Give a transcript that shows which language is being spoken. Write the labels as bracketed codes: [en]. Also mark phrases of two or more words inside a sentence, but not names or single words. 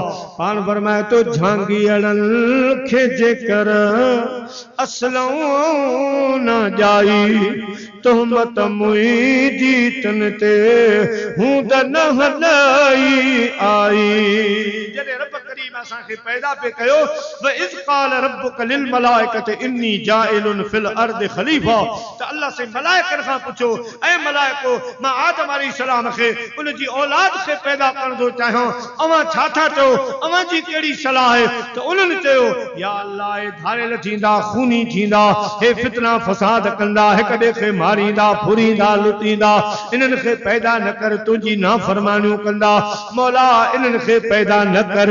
[sd] पाण फरमाए तो झांगियड़नि खे जेकर असलऊं न ॼाई, तोहमत मुंहिंजी तन ते हूं त न हलाई आई। जॾहिं रब करीम असांखे पैदा पे कयो, [ar] و إذ قال ربك للملائكة إني جاعل في الأرض خليفة, [sd] त अल्लाह से मलाइकनि खां पुछो ऐं मलाइको मां आदम अलैहिस्सलाम खे उन जी औलाद खे पैदा करण थो चाहियां, अवां छा था चओ, अवां जी कहिड़ी सलाह आहे? त उन्हनि चयो या अल्लाह हे धारियल थींदा, खूनी थींदा, हे फितना फसाद कंदा, हिक ॿिए खे मारींदा, फुरींदा, लुटींदा, इन्हनि खे पैदा न कर, तुंहिंजी नाफरमानियूं कंदा, मौला इन्हनि खे पैदा न कर।